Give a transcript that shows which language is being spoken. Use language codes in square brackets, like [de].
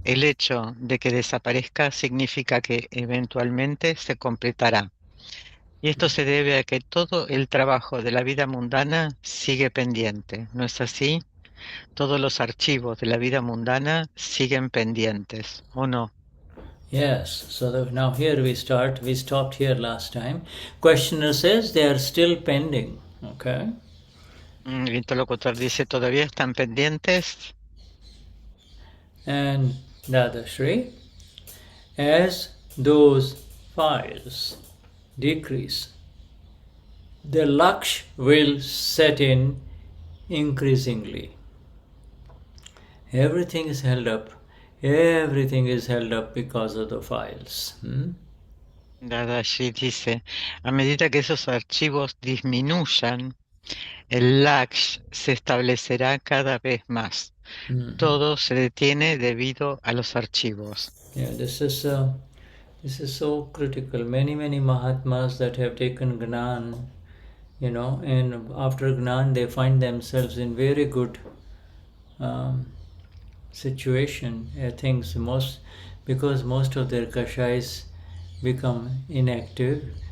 [es] El hecho de que desaparezca significa que eventualmente se completará. Y esto se debe a que todo el trabajo de la vida mundana sigue pendiente, ¿no es así? Todos los archivos de la vida mundana siguen pendientes, ¿o no? [en] Yes, so now here we start. We stopped here last time. Questioner says they are still pending. Okay. [es] El interlocutor dice, ¿todavía están pendientes? [en] And Dadashri, as those files decrease, the laksh will set in increasingly. Everything is held up. Everything is held up because of the files. [es] Dadashi dice, a medida que esos archivos disminuyan, el laksh se establecerá cada vez más. Todo se detiene debido a los archivos. [en] Yeah, this is so critical. Many Mahatmas that have taken Gnan, and after Gnan they find themselves in very good situation. Things because most of their kashais become inactive.